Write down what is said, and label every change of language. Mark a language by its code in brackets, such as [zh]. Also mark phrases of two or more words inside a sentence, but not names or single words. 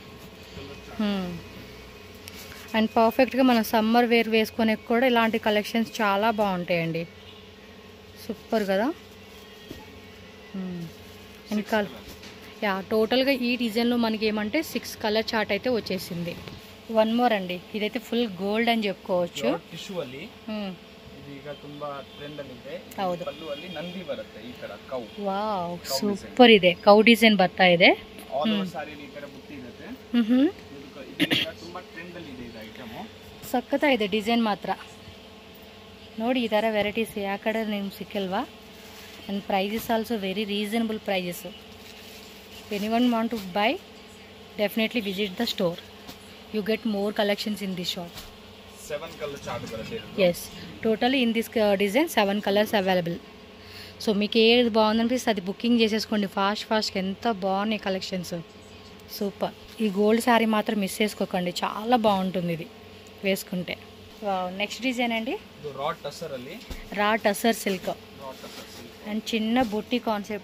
[te] అండ్ పర్ఫెక్ట్గా మనం [en] summer wear [te] వేసుకునే కూడా ఇలాంటి కలెక్షన్స్ చాలా బాగుంటాయండి. సూపర్ కదా. ఇంకా టోటల్గా ఈ డిజైన్లో మనకి ఏమంటే 6 [en] color chart [te] అయితే వచ్చేసింది. [en] one more [te] అండి, ఇదైతే ఫుల్ గోల్డ్ అని చెప్పుకోవచ్చు. [kn] ವಾವ್ ಸೂಪರ್ ಇದೆ. ಕೌ ಡಿಸೈನ್ ಬರ್ತಾ ಇದೆ. ಸಖತ್ತಾಗಿದೆ ಡಿಸೈನ್ ಮಾತ್ರ ನೋಡಿ. ಈ ಥರ ವೆರೈಟೀಸ್ ಯಾವ ಕಡೆ ನಿಮ್ಗೆ ಸಿಕ್ಕಲ್ವಾ? [en] and prices also very reasonable prices. anyone want to buy definitely visit the store. you get more collections in this shop. [kn] 7 [en] color chart [kn] ಬರುತ್ತೆ. [en] yes totally in this design 7 colors available. [te] సో మీకు ఏది బాగుందనిపిస్తే అది బుకింగ్ చేసేసుకోండి ఫాస్ట్గా. ఎంత బాగున్నాయి కలెక్షన్స్, సూపర్. ఈ గోల్డ్ శారీ మాత్రం మిస్ చేసుకోకండి, చాలా బాగుంటుంది ఇది వేసుకుంటే. [en] next design [te] అండి [en] raw tussar silk and [te] చిన్న బుట్టి కాన్సెప్ట్.